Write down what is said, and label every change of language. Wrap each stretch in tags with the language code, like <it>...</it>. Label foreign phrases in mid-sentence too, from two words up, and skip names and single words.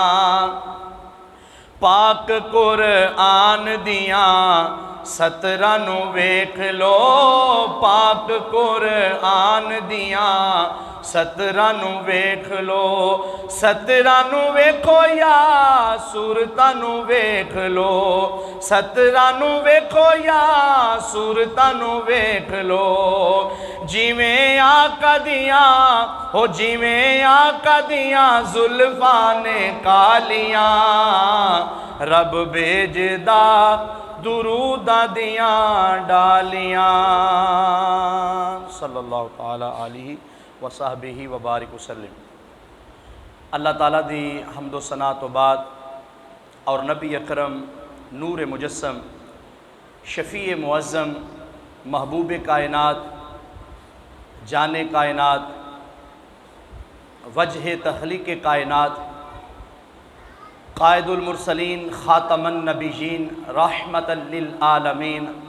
<pa>پاک قرآن دیاں سترہ نو ویکھ لو پاک قرآن دیاں سترہ نو ویکھ لو سترہ نو ویکھو یا سورتاں نو ویکھ لو سترہ نو ویکھو یا سورتاں نو ویکھ لو جیویں آقا دیاں ہو جیویں آقا دیاں زلفاں نے کالیاں رب بھیجدا دروداں دیاں ڈالیاں</pa> <ar>صلی اللہ تعالی علیہ وصحبہ وبارک وسلم۔</ar> <pa>اللہ تعالیٰ دی حمد و ثنا تو بعد اور نبی اکرم نور مجسم شفیع معظم محبوب کائنات جان کائنات وجہ تخلیق کائنات قائد المرسلین خاتم النبیین رحمت للعالمین</pa>